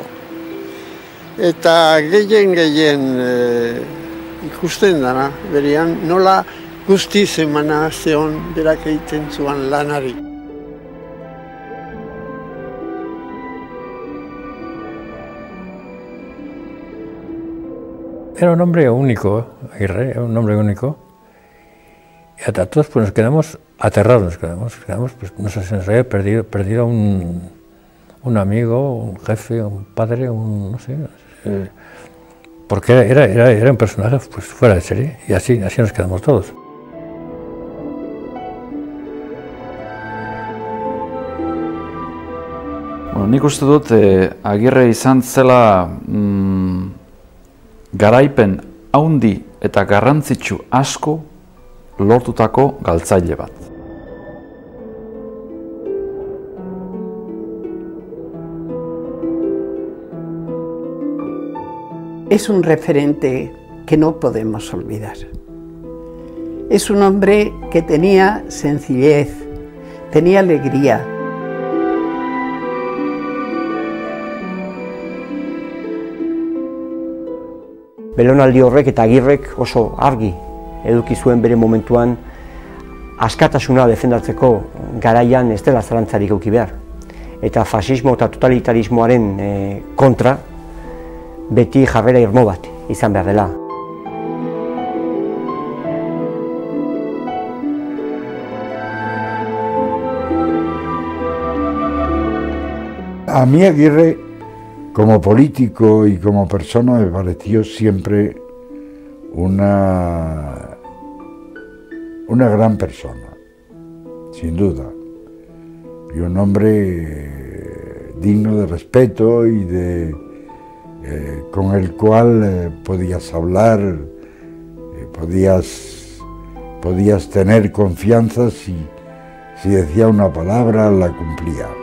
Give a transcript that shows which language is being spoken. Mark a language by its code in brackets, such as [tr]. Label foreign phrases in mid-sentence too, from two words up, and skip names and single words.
[eu] Eta gehien ikusten dana, berian, nola guztiz emana zeon berak egiten zuan lanari. [es] Era un hombre único, Aguirre, era un hombre único. Y a todos pues nos quedamos aterrados, pues no sé, se nos había perdido un amigo, un jefe, un padre, no sé, porque era un personaje pues fuera de serie, y así nos quedamos todos. [eu] Bueno, nik uste dut Agirre izan zela garaipen haundi eta garrantzitsu asko lortutako galtzaile bat. [es] Es un referente que no podemos olvidar. Es un hombre que tenía sencillez, tenía alegría. [eu] Belaunaldi horrek eta Agirrek oso argi eduki zuen bere momentuan askatasuna defendatzeko garaian ez dela zalantzarik eduki behar. Eta fasismo eta totalitarismoaren kontra beti jarrera irmo bat izan behar dela. [es] A mí Aguirre, como político y como persona, me pareció siempre una gran persona, sin duda, y un hombre digno de respeto y con el cual podías hablar, podías tener confianza si Si decía una palabra, la cumplía.